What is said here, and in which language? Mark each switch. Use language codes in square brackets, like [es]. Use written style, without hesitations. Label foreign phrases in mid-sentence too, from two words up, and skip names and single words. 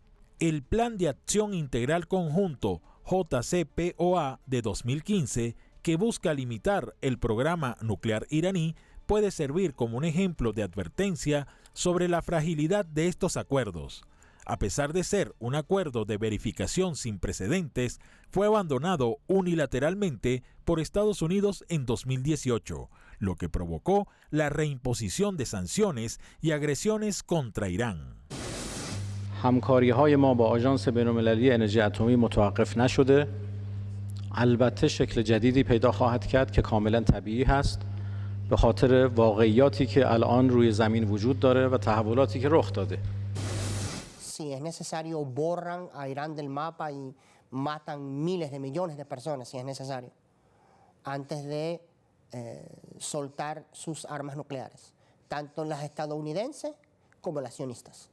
[es] El Plan de Acción Integral Conjunto JCPOA de 2015, que busca limitar el programa nuclear iraní, puede servir como un ejemplo de advertencia sobre la fragilidad de estos acuerdos. A pesar de ser un acuerdo de verificación sin precedentes, fue abandonado unilateralmente por Estados Unidos en 2018, lo que provocó la reimposición de sanciones y agresiones contra Irán. [fa] همکاری‌های ما با آژانس بین‌المللی انرژی اتمی متوقف نشده. البته شکل جدیدی پیدا خواهد کرد که کاملا طبیعی هست به خاطر واقعیاتی که الان روی زمین وجود داره و تحولاتی که رخ داده. [es] Si es necesario, borran a Irán del mapa y matan miles de millones de personas, si es necesario, antes de soltar sus armas nucleares, tanto las estadounidenses como las sionistas.